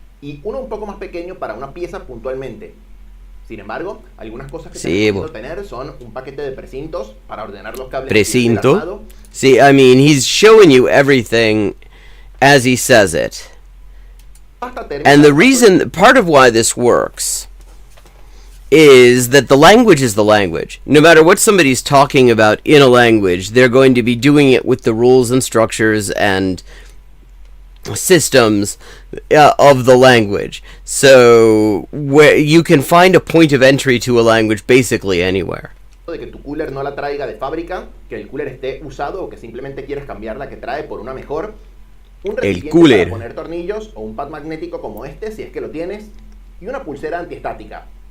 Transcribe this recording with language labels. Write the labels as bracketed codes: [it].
[es] Y uno un poco más pequeño para una pieza puntualmente. Sin embargo, algunas cosas que tenemos que tener son un paquete de precintos para ordenar los cables. Precinto. [en] See, I mean, he's showing you everything as he says it. And the reason, part of why this works is that the language is the language. No matter what somebody's talking about in a language, they're going to be doing it with the rules and structures and systems of the language. So where you can find a point of entry to a language basically anywhere. [es] De que tu cooler no la traiga de fábrica, que el cooler esté usado o que simplemente quieres cambiar la que trae por una mejor. Un recipiente para poner tornillos o un pad magnético como este, si es que lo tienes, y una pulsera antiestática.